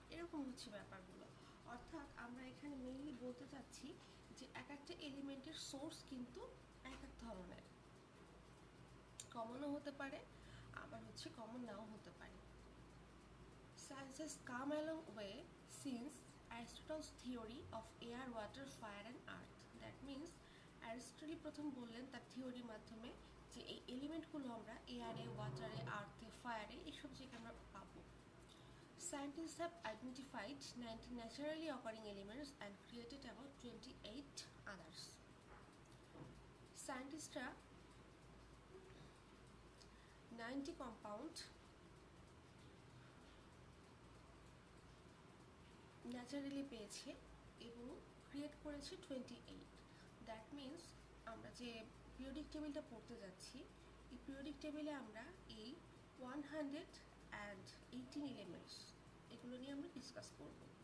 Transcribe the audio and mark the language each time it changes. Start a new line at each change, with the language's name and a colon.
Bangla: এরকম হচ্ছে ব্যাপারগুলো। অর্থাৎ আমরা এখানে মেইনলি বলতে চাচ্ছি যে এক একটা এলিমেন্টের সোর্স কিন্তু এক এক ধরনের, কমনও হতে পারে, আবার হচ্ছে কমন নাও হতে পারে।
English: Science has come a long way since Aristotle's theory of air, water, fire and earth. That means
Bangla: Aristotle প্রথম বললেন তার থিওরির মাধ্যমে যে এই এলিমেন্টগুলো আমরা এয়ারে, ওয়াটারে, আর্থে, ফায়ারে এইসব জায়গায় আমরা পাবো।
English: Scientists have identified 19 naturally occurring elements and created about 28 others.
Bangla: সায়েন্টিস্টরা 90 compound naturally পেয়েছে এবং ক্রিয়েট করেছে 28।
English: that means
Bangla: আমরা যে পিরিয়ডিক টেবিলটা পড়তে যাচ্ছি, এই পিরিয়ডিক টেবিলে আমরা এই 118 এলিমেন্টস, এগুলো নিয়ে আমরা ডিসকাস করব।